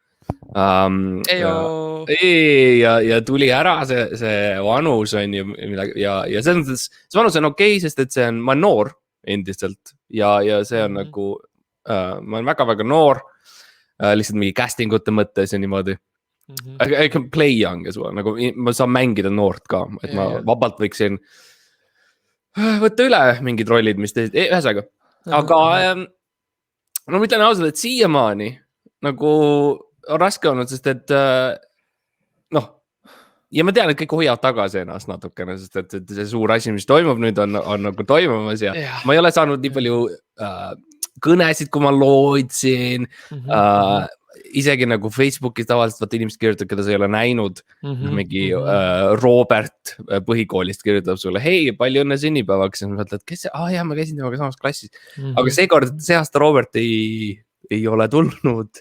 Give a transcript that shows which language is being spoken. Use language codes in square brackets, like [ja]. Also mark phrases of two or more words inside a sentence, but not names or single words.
[et] Ja tuli ära see vanus on ju ja selles mõttes see vanus on okei, sest et ma olen noor endiselt ja see on nagu ma olen väga-väga noor lihtsalt mingi castingute mõttes ja niimoodi. [en] I can play young as well, [et] nagu ma saan mängida noort ka, et ma vabalt võiksin võtta üle mingid rollid, mis teised, ühesõnaga, aga no ma ütlen ausalt, et siiamaani nagu on raske olnud, sest et ja ma tean, et kõik hoiavad tagasi ennast natukene, sest et see suur asi, mis toimub nüüd on nagu toimumas ja ma ei ole saanud nii palju kõnesid, kui ma lootsin, isegi nagu Facebookis tavaliselt vaata inimesed kirjutab, keda sa ei ole näinud, mingi Robert põhikoolist kirjutab sulle, hei, palju õnne sünnipäevaks ja ma mõtled, kes see, jah, ma käisin temaga samas klassis, aga see aasta Robert ei ole tulnud.